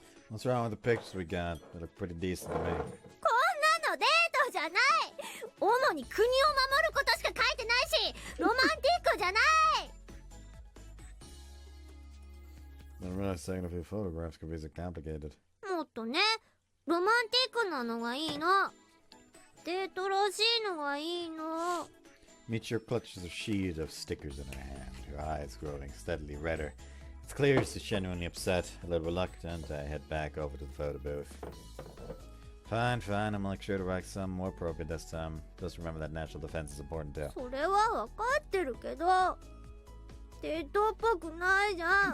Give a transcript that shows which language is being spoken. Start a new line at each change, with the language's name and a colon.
English: What's wrong with the pictures we got? They look pretty decent to me.
Japanese: こんなのデートじゃない。主に国を守ることしか書いてないし、ロマンティックじゃない。
English: I'm really saying a few photographs could be so complicated.
Japanese: もっとね、ロマンティックなのがいいの。デートらしいのがいいの。
English: Michiru clutches a sheet of stickers in her hand, her eyes growing steadily redder. It's clear she's genuinely upset. A little reluctant, I head back over to the photo booth. Fine, I'll make sure to write something more appropriate this time. Just remember that national defense is important too.
Japanese: それは分かってるけどテトっぽくないじゃん。